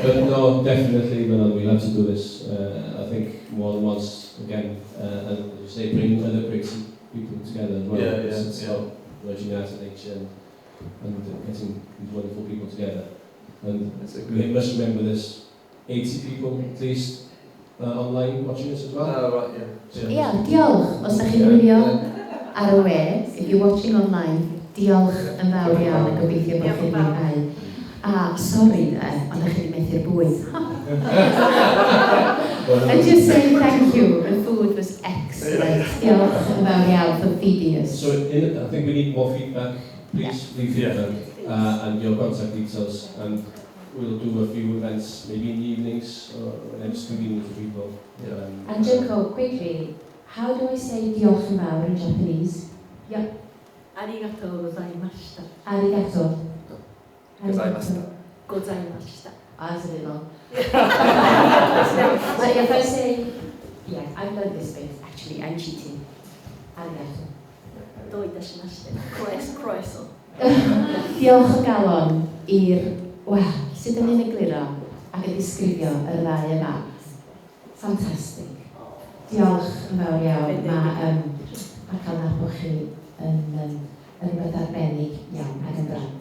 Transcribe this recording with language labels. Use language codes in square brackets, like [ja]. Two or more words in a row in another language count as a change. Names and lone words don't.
[en] But no, definitely, Manon, we'll have to do this. I think more than once again, and as you say, bring other great people together as well. Yeah, It's yeah. about merging out of nature and getting these wonderful people together. And That's a we good. must remember there's 80 people at least online watching us as well. Oh right, yeah. [cy] Ia, diolch. Os ydych chi'n wylio ar y we, [en] if you're watching online, [cy] diolch yn fawr iawn a gobeithio bod chi'n mwynhau. A sori de, ond ydych chi'n methu'r bwyd. [en] And just saying thank you, the food was excellent. [cy] Diolch yn fawr iawn [en] for feeding us. So I think we need more feedback. Please leave feedback and your contact details, and we'll do a few events, maybe in the evenings or when it's convenient for people. And Junko, quickly, how do I say [cy] diolch yn fawr [en] in Japanese? [ja] ありがとうございました. Arigato. Gozaimashita. Gozaimashita. [en] Ah, that's a bit long. But if I say, yeah, I've learned this bit, actually, I'm cheating. [ja] Arigato. どういたしまして. Croeso. [cy] Diolch o galon i'r, wel, sut yn un egluro ac yn disgrifio y ddau yma. Ffantastig. Diolch yn fawr iawn. Mae cael nabod chi yn rhywbeth arbennig iawn ac yn brant.